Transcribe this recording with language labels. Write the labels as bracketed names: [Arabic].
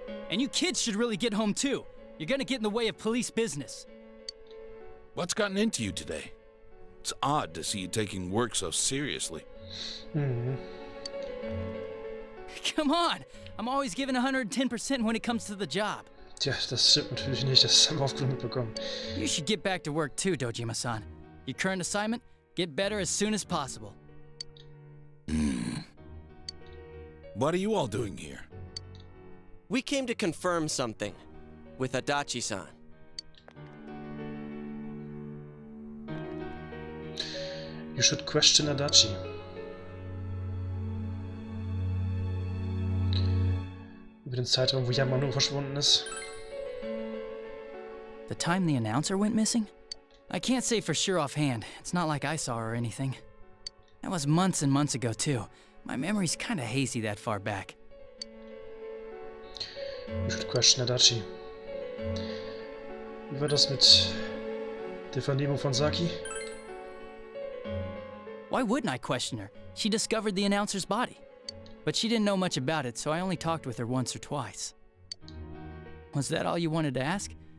[English] And you kids should really get home too. You're gonna get in the way of police business. What's gotten into you today? It's odd to see you taking work so seriously. Come on! I'm always giving 110% when it comes to the job. [German] Tja, das stimmt natürlich nicht, das haben wir oft genug mitbekommen. [English] You should get back to work too, Dojima-san. Your current assignment, get better as soon as possible. What are you all doing here? We came to confirm something with Adachi-san. You should question Adachi. [German] Über den Zeitraum, wo Yamano verschwunden ist. [English] The time the announcer went missing? I can't say for sure offhand. It's not like I saw her or anything. That was months and months ago too. My memory's kinda hazy that far back. You should question Adachi. [German] Wie war das mit der Vernehmung von Saki? [English] Why wouldn't I question her? She discovered the announcer's body. But she didn't know much about it, so I only talked with her once or twice. Was that all you wanted to ask?